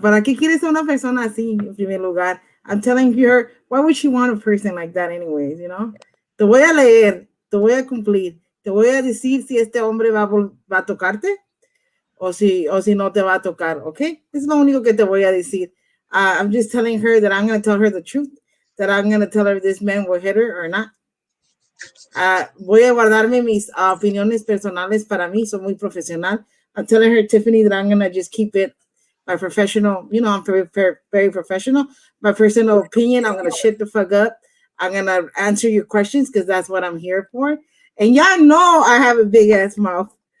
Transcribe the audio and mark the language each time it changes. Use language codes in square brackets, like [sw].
[es] ¿Para qué quieres a una persona así, en primer lugar? [en] I'm telling her, why would she want a person like that anyways, you know? [es] Te voy a leer, te voy a cumplir, te voy a decir si este hombre va a tocarte o si no te va a tocar, ¿ok? Es lo único que te voy a decir. [en] I'm just telling her that I'm going to tell her the truth, that I'm going to tell her this man will hit her or not. [es] Voy a guardarme mis opiniones personales para mí, soy muy profesional. [en] I'm telling her, Tiffany, that I'm going to just keep it my professional, I'm very, very, very professional. My personal opinion, I'm going to shut the fuck up. I'm going to answer your questions because that's what I'm here for. And y'all know I have a big ass mouth.